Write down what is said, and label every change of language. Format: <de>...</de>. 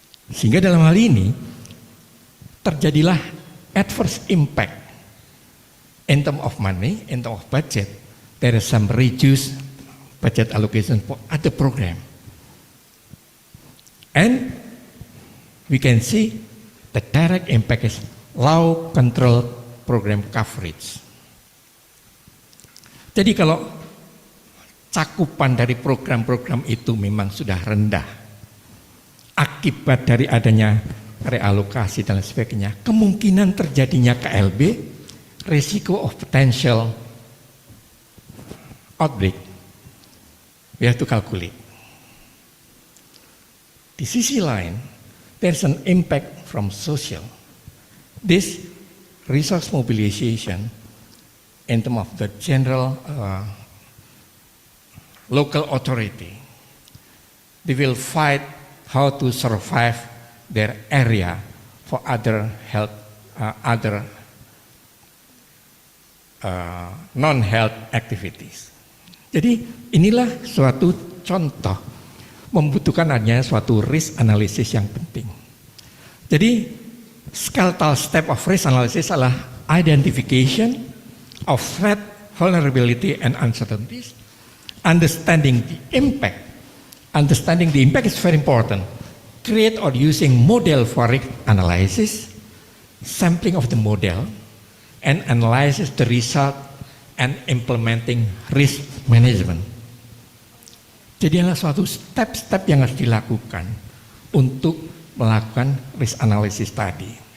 <id>Sehingga dalam hal ini, terjadilah</id> <en>adverse impact in terms of money, in terms of budget. There is some reduced budget allocation for other program. And we can see the direct impact is low control program coverage.</en> <id>Jadi kalau cakupan dari program-program itu memang sudah rendah, akibat dari adanya realokasi dan sebagainya, kemungkinan terjadinya KLB, risiko</id> <en>of potential outbreak, we have to calculate.</en> <id>Di sisi lain,</id> <en>there's an impact from social. This resource mobilization in terms of the general local authority, they will fight how to survive their area for other health, other non-health activities.</en> <id>Jadi inilah suatu contoh membutuhkan adanya suatu risk analysis yang penting. Jadi</id> <en>skeletal step of risk analysis</en> <id>adalah</id> <en>identification of threat, vulnerability, and uncertainties, understanding the impact. Understanding the impact is very important. Create or using model for risk analysis, sampling of the model, and analysis the result and implementing risk management.</en> <id>Jadi adalah suatu step-step yang harus dilakukan untuk melakukan risk analysis tadi.</id>